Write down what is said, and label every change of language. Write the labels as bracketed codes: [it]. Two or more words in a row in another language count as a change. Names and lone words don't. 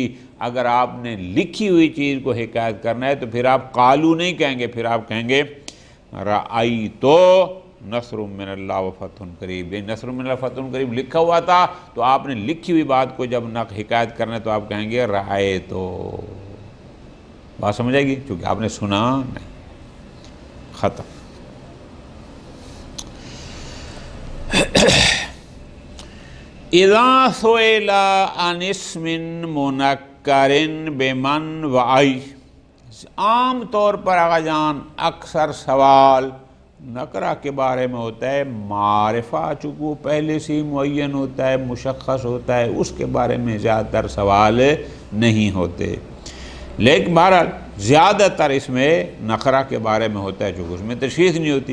[ur] اگر آپ نے لکھی ہوئی چیز کو حکایت کرنا ہے تو پھر آپ قالو نہیں کہیں گے، پھر آپ کہیں گے [ar] رأیت نصر من اللہ و فتح قریب، [ur] یہ [ar] نصر من اللہ فتح قریب [ur] لکھا ہوا تھا، تو آپ نے لکھی ہوئی بات کو جب حکایت کرنا ہے تو آپ کہیں گے رأیت۔ بات سمجھ آئے گی؟ چونکہ آپ نے سنا نہیں۔ ختم۔ [ar] اذا سئل عن اسم منکر بمن و ای، [ur] عام طور پر آقا جان اکثر سوال نکرہ کے بارے میں ہوتا ہے، معرفہ چونکہ وہ پہلے سے معین ہوتا ہے، مشخص ہوتا ہے، اس کے بارے میں زیادہ تر سوال نہیں ہوتے، لیکن بہرحال زیادہ تر اس میں نکرہ کے بارے میں ہوتا ہے چونکہ اس میں تشخیص نہیں ہوتی۔